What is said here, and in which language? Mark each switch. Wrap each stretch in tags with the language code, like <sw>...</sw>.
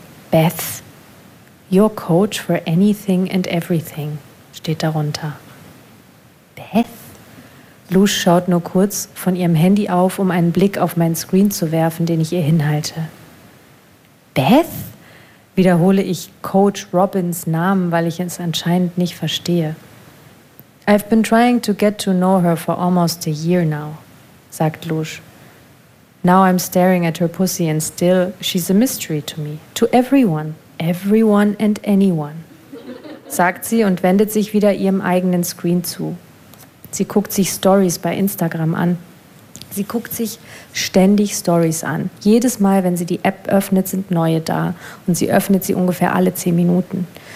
<en>Beth, your coach for anything and everything, steht darunter. Beth?</en> <de>Lush schaut nur kurz von ihrem Handy auf, um einen Blick auf meinen Screen zu werfen, den ich ihr hinhalte. Beth? Wiederhole ich Coach Robins Namen, weil ich es anscheinend nicht verstehe.</de> <en>I've been trying to get to know her for almost a year now, sagt Lush. Now I'm staring at her pussy and still she's a mystery to me.</en> <de>To everyone, everyone and anyone, sagt sie und wendet sich wieder ihrem eigenen Screen zu. Sie guckt sich Stories bei Instagram an. Sie guckt sich ständig Stories an. Jedes Mal, wenn sie die App öffnet, sind neue da und sie öffnet sie ungefähr alle 10 Minuten.</de>